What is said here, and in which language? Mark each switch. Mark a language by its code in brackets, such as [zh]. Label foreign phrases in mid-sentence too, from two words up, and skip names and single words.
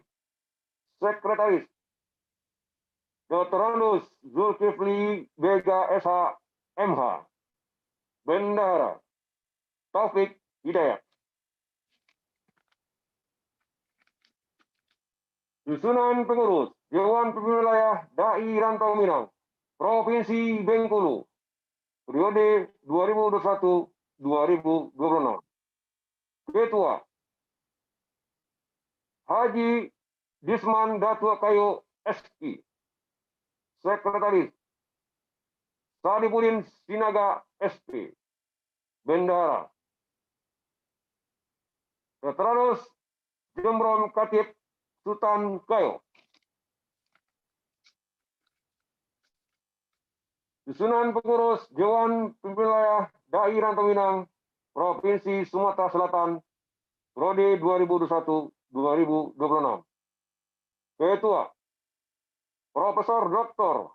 [id] Sekretaris Dr. Andus Zulkifli Bega SH MH. Bendahara Taufik Hidayat. Susunan pengurus Dewan Pimpinan Wilayah DAI Rantau Minang Provinsi Bengkulu periode 2021-2026. Ketua Haji Disman Datua Kayo SI. Sekretaris Sadipudin Sinaga SP. Bendahara Veteranus Jembron Katib Sultan Kayo. Susunan pengurus Dewan Pimpinan Wilayah DAI Rantau Minang Provinsi Sumatera Selatan periode 2021-2026. Ketua Profesor Dr.